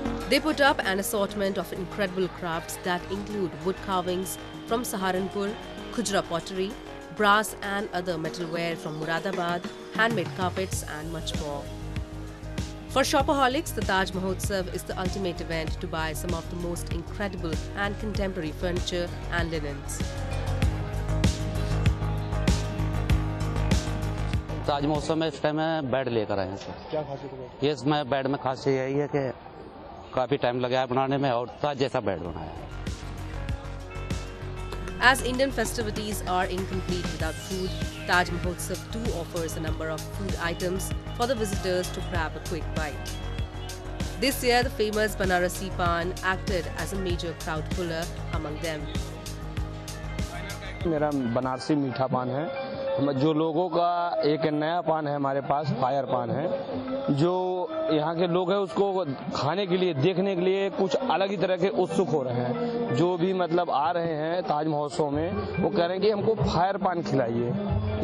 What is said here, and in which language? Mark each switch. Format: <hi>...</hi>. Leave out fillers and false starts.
<en>They put up an assortment of incredible crafts that include wood carvings from Saharanpur, Khujra pottery, brass and other metalware from Muradabad, handmade carpets and much more. For shopaholics, the Taj Mahotsav is the ultimate event to buy some of the most incredible and contemporary furniture and linens.</en> <hi>ताज महोत्सव में इस time में bed लेकर आए हैं sir. क्या खासियत है? ये इसमें बेड में खासियत यही है कि काफी टाइम लगा है बनाने में और ताज जैसा बेड बनाया है।</hi> <en>As Indian festivities are incomplete without food, Taj Mahotsav too offers a number of food items for the visitors to grab a quick bite. This year, the famous Banarasi Pan acted as a major crowd puller among them.</en> <hi>मेरा बनारसी मीठा पान है। जो लोगों का एक नया पान है हमारे पास, फायर पान है, जो यहाँ के लोग हैं उसको खाने के लिए, देखने के लिए कुछ अलग ही तरह के उत्सुक हो रहे हैं। जो भी मतलब आ रहे हैं ताज महोत्सव में, वो कह रहे हैं कि हमको फायर पान खिलाइए।</hi>